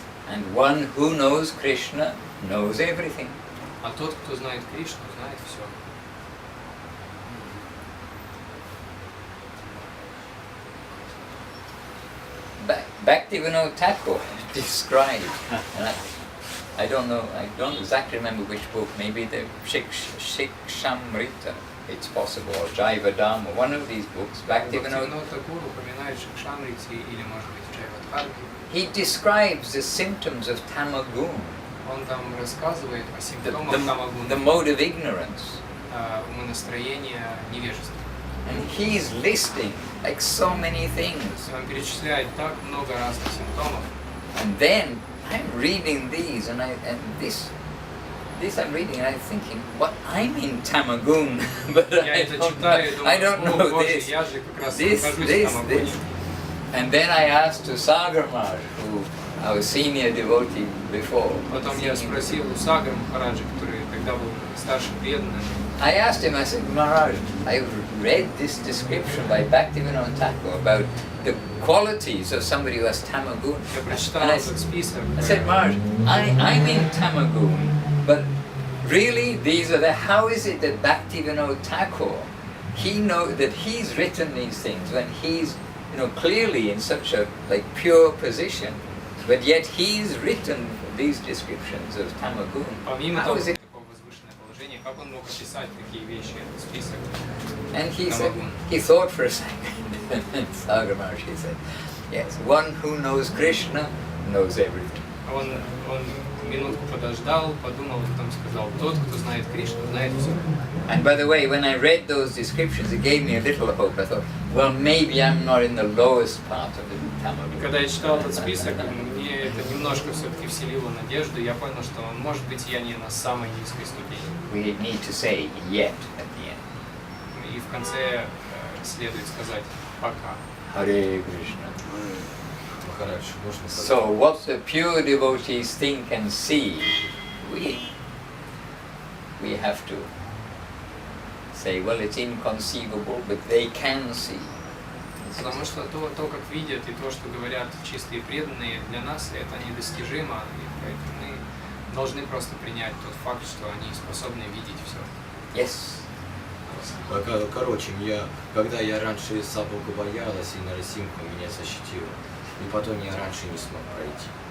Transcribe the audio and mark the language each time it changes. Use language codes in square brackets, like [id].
[en] And one who knows Krishna knows everything. [ru] А тот, кто знает Кришну, знает все. [en] Bhakti-Vinod Thakur described, and I don't know, I don't exactly remember which book, maybe the Shikshamrita, it's possible, or Jaiva Dharma, one of these books, Bhakti-Vinod [ru] Тхакур упоминает Шикшамрити или, может быть, Джайвадхарги. [en] He describes the symptoms of tamagun, [ru] Он там рассказывает о симптомах тамагуна, [en] the mode of ignorance. [ru] умонастроения невежества. [en] And he's listing like so many things. [ru] Он перечисляет так много разных симптомов. [en] And then I'm reading these, and this I'm reading, and I'm thinking, what, I'm in tamagun, but I don't know this. This. And then I asked to Sagar Maharaj, who our senior devotee before. [ru] Потом я спросил у Сагара Махараджа, который тогда был старшим преданным. [en] I asked him, I said, Maharaj, I read this description by Bhakti-Vinod Thakur about the qualities of somebody who has tamagun. [ru] Я прочитал этот список. [en] I said, Maharaj, I'm in tamagun, but really these are how is it that Bhakti-Vinod Thakur, he knows that he's written these things when he's, clearly in such a pure position, but yet he's written these descriptions of tamagun. [ru] Помимо [en] How [ru] того, [en] is it? [ru] такого возвышенное положение, как он мог описать такие вещи, этот список? [en] And he said, he thought for a second, Sagar Maharaj, he said, yes, one who knows Krishna knows everything. [ru] Он минутку подождал, подумал, потом сказал, тот, кто знает Кришну, знает все. [en] And by the way, when I read those descriptions, it gave me a little hope. I thought, well, maybe I'm not in the lowest part of the tamagun. [ru] Когда я читал этот список, мне это немножко все-таки вселило надежду, я понял, что, может быть, я не на самой низкой ступени. [en] We need to say yet at the end. [ru] И в конце следует сказать «пока». [en] Hare Krishna. [ru] Махарадж, можно сказать? [en] So what the pure devotees think and see, we have to say, well, it's inconceivable, but they can see. [ru] Потому что то, как видят, и то, что говорят чистые преданные, для нас это недостижимо, и поэтому мы должны просто принять тот факт, что они способны видеть все. [en] Yes. [ru] Короче, когда я раньше собаку боялась, и Нарасимха меня защитила, и потом я раньше не смог пройти.